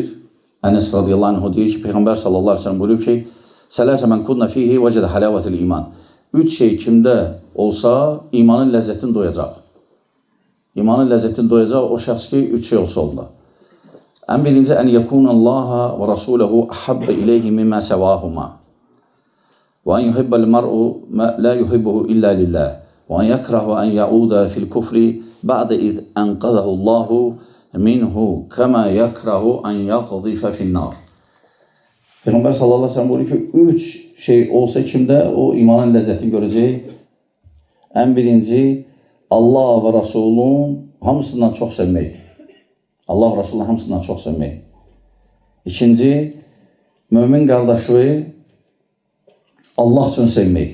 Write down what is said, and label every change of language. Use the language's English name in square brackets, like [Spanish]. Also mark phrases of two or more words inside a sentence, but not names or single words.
[Azerbaijani] Ənəs [Arabic] رضي الله عنه [Azerbaijani] deyir ki, Peyğəmbər [Arabic] صلى الله عليه وسلم [Azerbaijani] buyurur ki, [Arabic] ثلاث من كن فيه وجد حلاوة الإيمان. [Azerbaijani] 3 şey kimdə olsa, imanın ləzzətini doyacaq. İmanın ləzzətini doyacaq o şəxs ki, 3 şey olsa onda. Ən birinci, [Arabic] أن يكون الله ورسوله أحب إليه مما سواهما. وأن يحب المرء ما لا يحبه إلا لله وأن يكره أن يعود في الكفر بعد إذ أنقذه الله منه كما يكره أن يقذف في النار. [Azerbaijani] Peyğəmbər [Arabic] صلى الله عليه وسلم [Azerbaijani] buyuruyor ki, 3 şey olsa kimdə o imanın ləzzətini görəcək. Ən birinci, Allah və Rasulun hamısından çox sevmək. Allah və Rasulun hamısından çox sevmək. İkinci, mömin qardaşı Allah üçün sevmək.